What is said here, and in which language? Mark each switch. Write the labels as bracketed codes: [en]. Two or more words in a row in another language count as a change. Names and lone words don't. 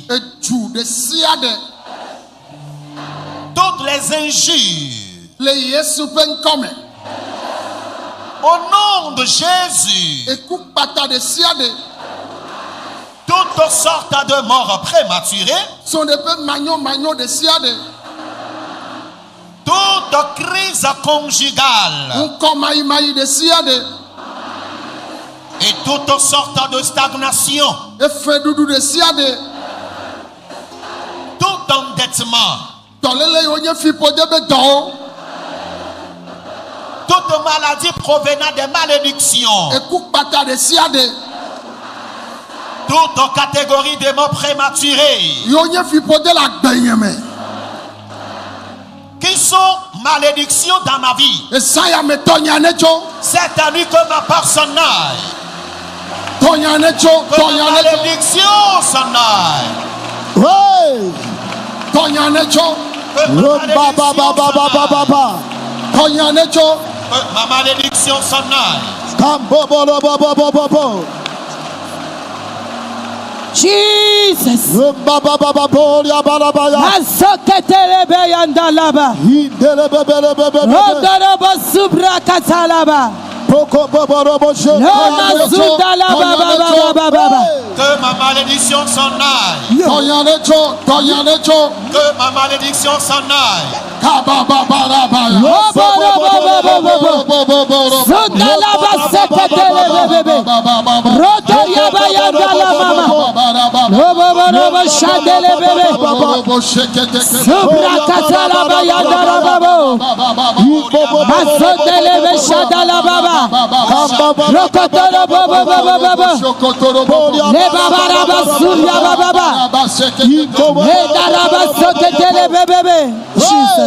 [ee] Edu ɖe sia ɖe. [fr] toutes les injures. [ee] Le Yesu ƒe ŋkɔme. [fr] Au nom de Jésus, [ee] Ekukpata ɖe sia ɖe. [fr] toutes sortes de morts prématurées, [ee] Sɔ̃ ɖe ƒe manyomanyo ɖe sia ɖe. [fr] toute crise conjugale [ee] Ŋkɔ mayimayi ɖe sia ɖe. [fr] et toutes sortes de stagnation, [ee] Efeɖuɖu ɖe sia ɖe. [fr] tout endettement, [ee] Dɔléle yiwo nye fiƒode be dɔwo. [fr] toute maladie provenant des malédictions, [ee] Ekukpata ɖe sia ɖe. [fr] toute catégorie de morts prématurés [ee] Yiwo nye fiƒode le agbenye me. [fr] qui sont malédictions dans ma vie. [ee] Esayametɔ nya ne tso. [fr] Cette nuit que ma personne aille, [ee] Tɔnya ne tso. [fr] que [ee] Tɔnya [fr] ma [ee] ne tso. [fr] malédiction s'en aille, Hey! [ee] Tɔnya ne tso. [fr] que ma malédiction s'en aille, Baba. [ee] Tɔnya ne tso. [fr] que ma malédiction s'en aille. Kambobobobobobobo. Jesus. Babababoria barabaya. Mazokete le beyanda laba. Hidelebebelebebebe. Rodorobo subra kata laba. Poko bobo robo she. Mazuda la baba baba baba. Que ma malédiction s'en aille. Toyanecho, toyanecho. Que ma malédiction s'en aille. Kababarabaya. Zuda la basete tele bebe. Roto yaba yanda la mama. Robo robo shandele bebe. Subra katala ba yanda la baba. Masotele be shada la baba. Rokotoro baba baba baba. Le baba raba surya baba baba. Le daraba sote tele bebe. Jesus.